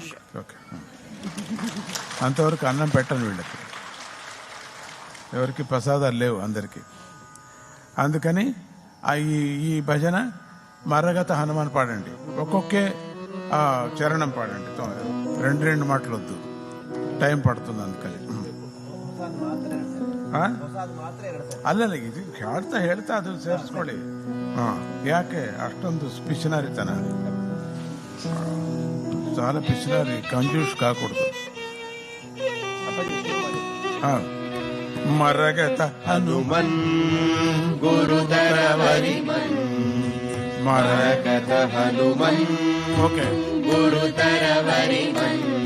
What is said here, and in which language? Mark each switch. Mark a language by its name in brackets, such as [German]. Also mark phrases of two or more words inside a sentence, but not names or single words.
[Telugu] ఓకే, అంతవరకు అన్నం పెట్టను వీళ్ళకి, ఎవరికి ప్రసాదాలు లేవు అందరికీ. అందుకని ఈ భజన మరగత హనుమాన్ పాడండి, ఒక్కొక్కే చరణం పాడండి, 2 మాటలు వద్దు, టైం పడుతుంది. [Kannada] అందుకని ಅಲ್ಲಲ್ಲ, ಇದು ಹೇಳ್ತಾ ಅದು ಸೇರಿಸ್ಕೊಳ್ಳಿ. ಯಾಕೆ ಅಷ್ಟೊಂದು ಪಿಶನಾರಿತನ? [Telugu] చాలా పిచ్చినారి, కంజూస్ కాకూడదు. మరగత హనుమన్ గురుతరవరిమన్, మరగత హనుమన్, ఓకే, గురుతరవరిమన్,